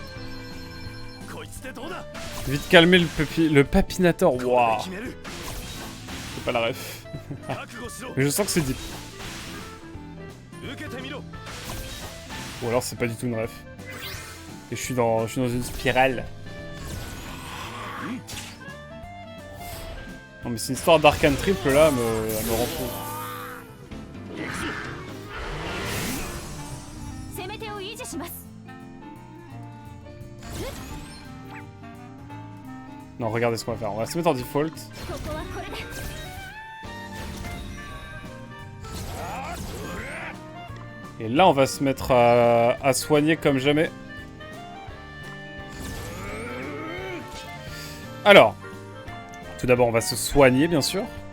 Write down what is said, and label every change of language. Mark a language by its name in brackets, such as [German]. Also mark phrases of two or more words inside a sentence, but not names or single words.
[French] Vite calmer le papinator, waouh. C'est pas la ref. [Japanese] 覚悟しろ [French] Mais je sens que c'est deep. [Japanese] 受けてみろ [French] Ou alors c'est pas du tout une ref. Et je suis dans une spirale. Non mais c'est une histoire d'arcane triple là, elle me rend fou. [Japanese] 攻め手を維持します [French] Non, regardez ce qu'on va faire. On va se mettre en default. [Japanese] ここはこれで [French] Et là, on va se mettre à soigner comme jamais. Alors, tout d'abord, on va se soigner, bien sûr.